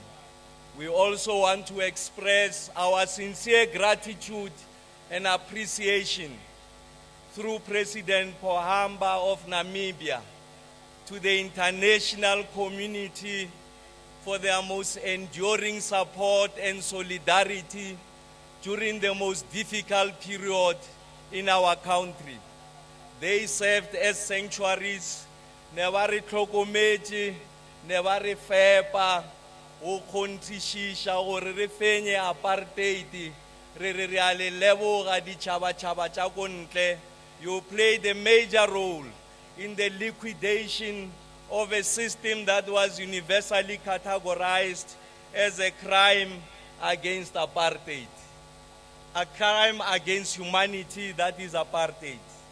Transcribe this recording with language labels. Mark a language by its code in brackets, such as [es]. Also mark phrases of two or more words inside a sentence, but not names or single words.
[en] We also want to express our sincere gratitude and appreciation through President Pohamba of Namibia to the international community for their most enduring support and solidarity during the most difficult period in our country. They served as sanctuaries, [nso] never re tlhokometse, never re fepa, o kgonthishisha gore re fenye apartheid, re a le leboga ditšhabatšhaba tša ko ntle. [en] You played a major role in the liquidation of a system that was universally categorized as a crime against apartheid. A crime against humanity, that is apartheid.